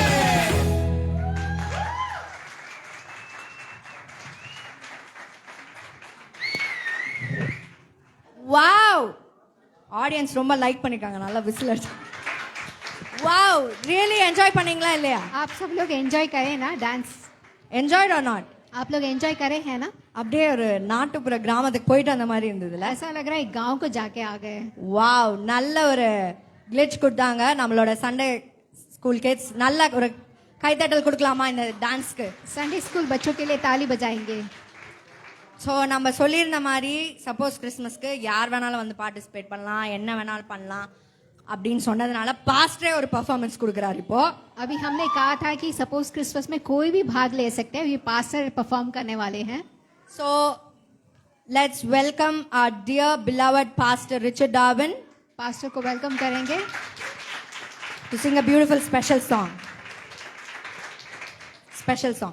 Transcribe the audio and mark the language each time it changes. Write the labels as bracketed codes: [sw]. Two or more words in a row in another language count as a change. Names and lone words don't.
[ta] வாவ், ஆடியன்ஸ் ரொம்ப லைக் பண்ணிருக்காங்க, நல்லா விசில் அடிச்சு. வாவ், [en] really enjoy [ta] பண்ணீங்களா இல்லையா? [hi] आप सब लोग एंजॉय करें ना डांस? [en] Enjoyed or not? [hi] आप लोग एंजॉय करे हैं ना? [ta] அப்படியே ஒரு நாட்டுப்புற கிராமத்துக்கு போயிட்டு அந்த மாதிரி இருந்ததுல. [hi] ऐसा लग रहा है गांव को जाके आ गए. [ta] வாவ், நல்ல ஒரு கிளிச் கொடுத்தாங்க நம்மளோட [en] Sunday school kids. [ta] நல்ல ஒரு கைத்தட்டல் கொடுக்கலாமா இந்த டான்ஸ்க்கு? [en] Sunday school [hi] बच्चों के लिए ताली बजाएंगे. [ta] ஸோ நம்ம சொல்லியிருந்த மாதிரி [en] suppose Christmasக்கு [ta] யார் வேணாலும் வந்து பார்ட்டிசிபேட் பண்ணலாம், என்ன வேணாலும் பண்ணலாம் அப்படின்னு சொன்னதுனால பாஸ்டரே ஒரு பர்ஃபார்மன்ஸ் கொடுக்குறாரு இப்போ. [hi] अभी हमने कहा था कि [en] suppose Christmas [hi] में कोई भी भाग ले सकते हैं. ये पास्टर परफॉर्म करने वाले हैं. [en] So let's welcome our dear beloved pastor Richard Darwin [hi] पास्टर को वेलकम करेंगे [en] to sing a beautiful special song. Special song.